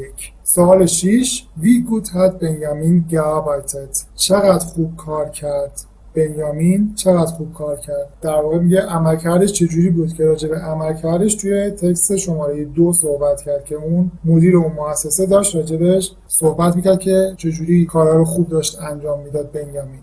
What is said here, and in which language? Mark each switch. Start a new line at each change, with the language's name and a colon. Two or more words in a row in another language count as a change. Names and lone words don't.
German: سوال 6 Wie gut hat Benjamin gearbeitet؟
Persian: چقدر خوب کار کرد بنیامین؟ چقدر خوب کار کرد؟ در واقع میگه عملکردش چجوری بود که راجع به عملکردش توی تکست شماره 2 صحبت کرد که اون مدیر اون مؤسسه داشت راجعش صحبت میکرد که چجوری کارا رو خوب داشت انجام میداد بنیامین.